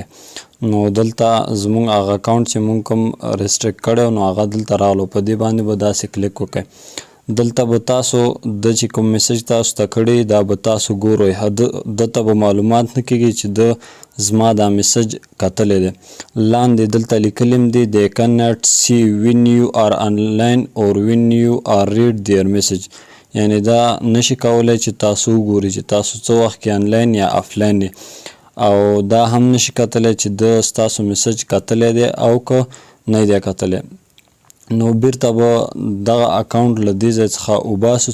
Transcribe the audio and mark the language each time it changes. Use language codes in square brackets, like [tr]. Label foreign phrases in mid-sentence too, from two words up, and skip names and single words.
[ps] نو دلته زموږ هغه اکاونټ چې موږ کوم ریسټریکټ کړی نو هغه دلته راغلو، په دې باندې به داسې کلیک وکړئ. دلته به تاسو د چې کوم میسج تاسو ته کړی دا به تاسو ګورئ، دته به معلومات نه کېږي چې د زما دا میسج کتلی دی. لاندې دلته لیکلي دي [en] they cannot see when you are online or when you are read their message. [ps] یعنې دا نشي کولی چې تاسو وګورئ چې تاسو څه وخت کې آنلاین یا آفلاین یې، او دا هم نشي کتلی چې د ستاسو میسج کتلی دی او که نه دی کتلی. نو بیرته به دغه اکاونټ له دې ځای څخه وباسو.